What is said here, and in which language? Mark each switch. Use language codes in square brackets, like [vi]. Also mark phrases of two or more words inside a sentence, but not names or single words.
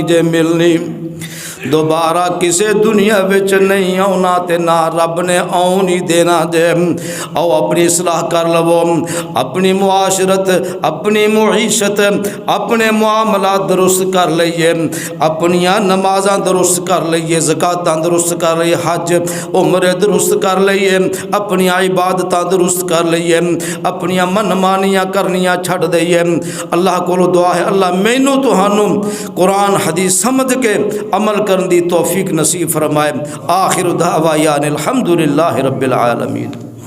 [pa] جے ملنی دوبارہ کسے دنیا وچ نہیں آنا تے نہ رب نے آن ہی دینا دے او اپنی اصلاح کر لو اپنی معاشرت اپنی معیشت اپنے معاملات درست کر لئیے اپنی نمازاں درست کر لئیے زکاتاں درست کر لئیے حج عمرے درست کر لئیے اپنی عبادتاں درست کر لئیے اپنی من مانیاں کرنیاں چھڑ دئیے اللہ کو دعا ہے اللہ مینوں تہانوں قرآن حدیث سمجھ کے عمل کرن دی توفیق نصیب فرمائے [ar] آخر دعوانا الحمدللہ رب العالمین